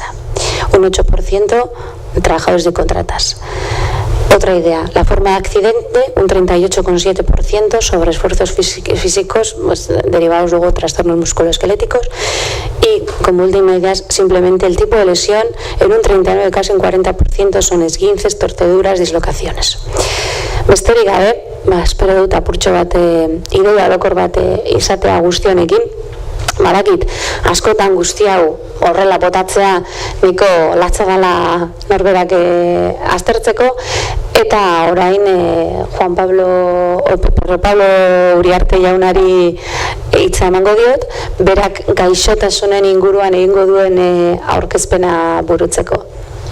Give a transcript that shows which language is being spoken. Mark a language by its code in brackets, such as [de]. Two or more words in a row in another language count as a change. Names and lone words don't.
[es] Un 8% trabajadores de contratas. Otra idea, la forma de accidente, un 38,7% sobre esfuerzos físicos pues, derivados luego de trastornos musculoesqueléticos, y como última idea simplemente el tipo de lesión, en un 39, casi un 40% son esguinces, torceduras, dislocaciones. [eu] Besterik gabe, espero dut apurtxo bat ideia alokor bat izatea guztionekin. Badakit, askotan guzti hau horrela botatzea niko latza dela norberak aztertzeko, eta orain Pedro Pablo Uriarte jaunari hitza emango diot, berak gaixotasunen inguruan egingo duen aurkezpena burutzeko.